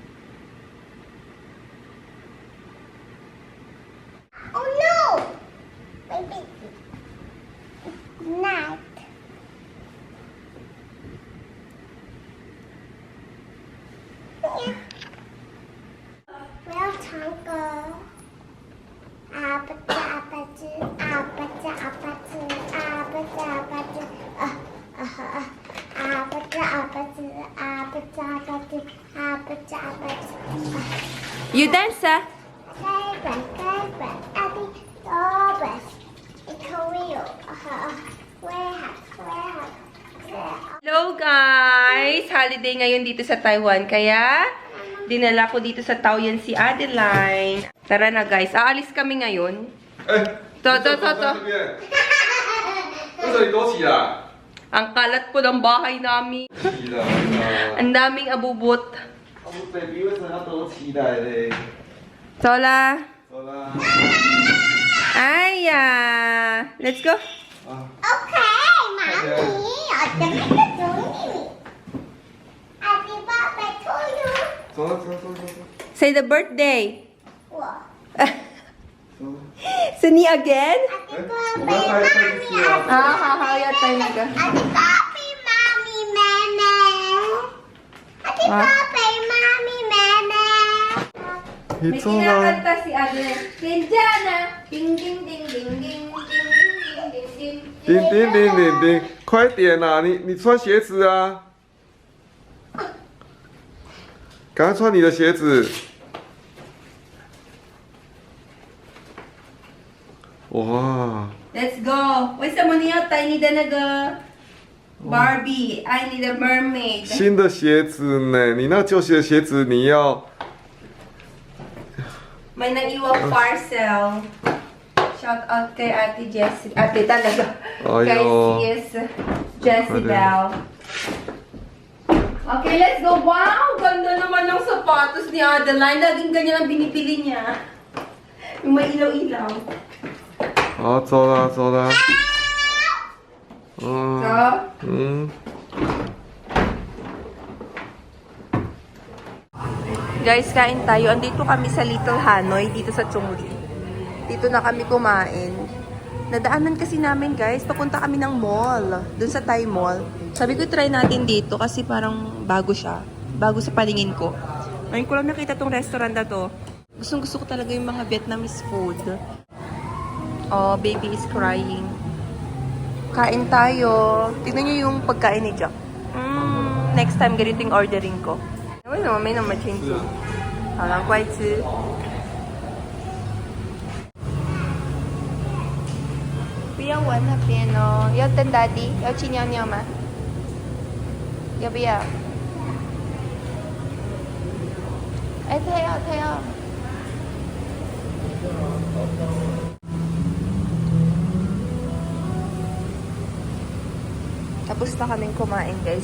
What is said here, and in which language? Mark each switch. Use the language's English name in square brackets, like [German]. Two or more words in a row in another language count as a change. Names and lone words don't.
[English] Oh no! Baby. Good night. Well, Tonka. Apache, apache, apache, apache, apache, apache. Apache, apache, apache, apache, apache, apache. You dance, ah? Favorite, Abby, Dobbs. It's real. Where? Hello guys! [Filipino] Holiday ngayon dito sa Taiwan. Kaya, dinala ko dito sa Taoyuan si Adeline. Tara na guys. Aalis kami ngayon. To. [Chinese] 为什么你躲起啊？ [Filipino] Ang kalat po ng bahay namin. [Chinese] 起来 [Filipino] Ang daming abubot. [Chinese] 我 baby 为什么要躲起来嘞？ Sola. 走啦。 [English] Aya. Let's go. Okay, Mommy. Happy birthday to you. [Chinese] 走了，走走走走 [English] Say the birthday. [Chinese] 我走。 [English] Sini again? Happy [Chinese] 我们 [English] birthday, [Chinese] 还可以 [English] Mommy. [Chinese] 吃啊。 [Filipino] Haya tayo naga. [English] Happy birthday, Mommy, Mama. Happy Ah. birthday, Mommy, Mama. [Chinese] 你 [Filipino] May [Chinese] 走了。 [Filipino] kinakanta si Adeline. Kenjana. Ding, ding, ding, ding, ding, ding, ding, ding, ding, [Chinese] 叮叮叮叮叮，快点啦！你穿鞋子啊！赶快穿你的鞋子。哇！ [English] Let's go. Wait, [Filipino] sa muna yun, [English] I need a Barbie. I need a mermaid. [Chinese] 新的鞋子呢？你那旧鞋的鞋子你要 [Filipino] May nang-iwang parcel. [English] Shout out [Filipino] kay Ate Jessie. Ate talaga. Ayo. Kay sis Jessie Bell. [English] Okay, let's go. [Filipino] Wow! Ganda naman ng sapatos ni Adeline. Laging ganyan ang binibili niya. Yung may ilaw-ilaw. [Chinese] 好，走啦走啦。 [English] So, 嗯。 [Filipino] guys, kain tayo. Andito kami sa Little Hanoi, dito sa Chongli. Dito na kami kumain. Nadaanan kasi namin, guys. Papunta kami ng mall. Dun sa Thai Mall. Sabi ko, try natin dito kasi parang bago siya. Bago sa paningin ko. Ngayon ko lang nakita tong restaurant na to. Gusto ko talaga yung mga [English] Vietnamese food. Oh, baby is crying. [Filipino] Kain tayo. Tignan nyo yung pagkain ni Jack. [English] Next time, [Filipino] ganito yung ordering ko. [Chinese] 为什么没那么清楚？好了，乖吃。不要玩那边哦，要跟daddy，要去尿尿吗？要不要？哎，他要。 [Filipino] Tapos na kaming kumain, guys.